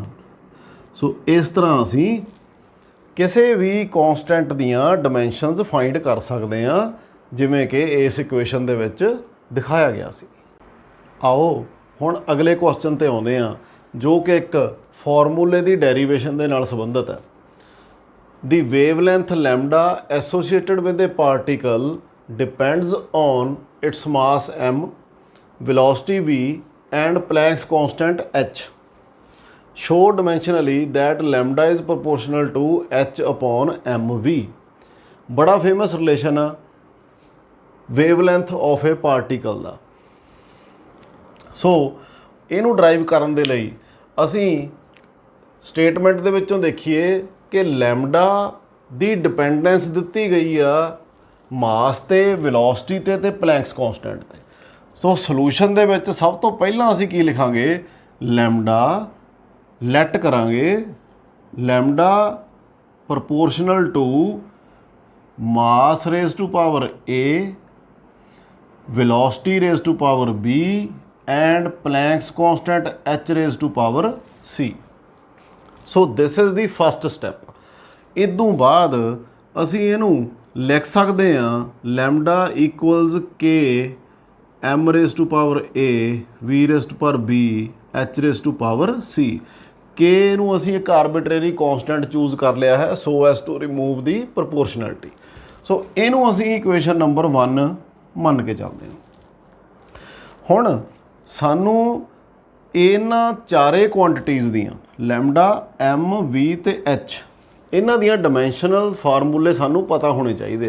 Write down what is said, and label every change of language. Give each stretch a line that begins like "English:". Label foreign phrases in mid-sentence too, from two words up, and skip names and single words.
Punjabi: ਸੋ ਇਸ ਤਰ੍ਹਾਂ ਅਸੀਂ ਕਿਸੇ ਵੀ ਕੌਂਸਟੈਂਟ ਦੀਆਂ ਡਾਇਮੈਂਸ਼ਨਸ ਫਾਈਂਡ ਕਰ ਸਕਦੇ ਹਾਂ, ਜਿਵੇਂ ਕਿ ਇਸ ਇਕੁਏਸ਼ਨ ਦੇ ਵਿੱਚ ਦਿਖਾਇਆ ਗਿਆ ਸੀ। ਆਓ ਹੁਣ ਅਗਲੇ ਕੁਐਸਚਨ ਤੇ ਆਉਂਦੇ ਹਾਂ, ਜੋ ਕਿ ਇੱਕ ਫਾਰਮੂਲੇ ਦੀ ਡੈਰੀਵੇਸ਼ਨ ਦੇ ਨਾਲ ਸੰਬੰਧਿਤ ਹੈ।
English: the wavelength lambda associated with a particle depends on its mass m, velocity v and Planck's constant h. Show dimensionally that lambda is proportional to h upon mv।
Punjabi: ਬੜਾ ਫੇਮਸ ਰਿਲੇਸ਼ਨ ਆ
English: wavelength of a particle
Punjabi: ਦਾ। ਸੋ ਇਹਨੂੰ ਡਰਾਈਵ ਕਰਨ ਦੇ ਲਈ ਅਸੀਂ ਸਟੇਟਮੈਂਟ ਦੇ ਵਿੱਚੋਂ ਦੇਖੀਏ ਕਿ ਲੈਮਡਾ ਦੀ ਡਿਪੈਂਡੈਂਸ ਦਿੱਤੀ ਗਈ ਆ ਮਾਸ ਤੇ, ਵੈਲੋਸਿਟੀ ਤੇ, ਪਲੈਂਕਸ ਕੌਂਸਟੈਂਟ ਤੇ। ਸੋ ਸੋਲੂਸ਼ਨ ਦੇ ਵਿੱਚ ਸਭ ਤੋਂ ਪਹਿਲਾਂ ਅਸੀਂ ਕੀ ਲਿਖਾਂਗੇ, ਲੈਮਡਾ ਲੈਟ ਕਰਾਂਗੇ
English: lambda proportional to mass raise to power A, velocity raised to power B and Planck's constant h raised to power C. So this is the first step.
Punjabi: ਇਦੋਂ ਬਾਅਦ ਅਸੀਂ ਇਹਨੂੰ ਲਿਖ ਸਕਦੇ ਹਾਂ
English: lambda equals K m raised to power A, V raised to power B, h raised to power C.
Punjabi: K ਨੂੰ ਅਸੀਂ ਇੱਕ ਆਰਬਿਟਰੇਰੀ ਕੌਂਸਟੈਂਟ ਚੂਜ਼ ਕਰ ਲਿਆ ਹੈ
English: so as to remove the proportionality.
Punjabi: ਸੋ ਇਹਨੂੰ ਅਸੀਂ ਇਕੁਏਸ਼ਨ ਨੰਬਰ 1 ਮੰਨ ਕੇ ਚੱਲਦੇ ਹਾਂ। ਹੁਣ ਸਾਨੂੰ ਇਹਨਾਂ ਚਾਰੇ ਕੁਆਂਟੀਟੀਜ਼ ਦੀਆਂ ਲੈਮਡਾ ਐਮ ਵੀ ਤੇ ਐਚ ਇਹਨਾਂ ਦੀਆਂ ਡਾਇਮੈਂਸ਼ਨਲ ਫਾਰਮੂਲੇ ਸਾਨੂੰ ਪਤਾ ਹੋਣੇ ਚਾਹੀਦੇ ਆ।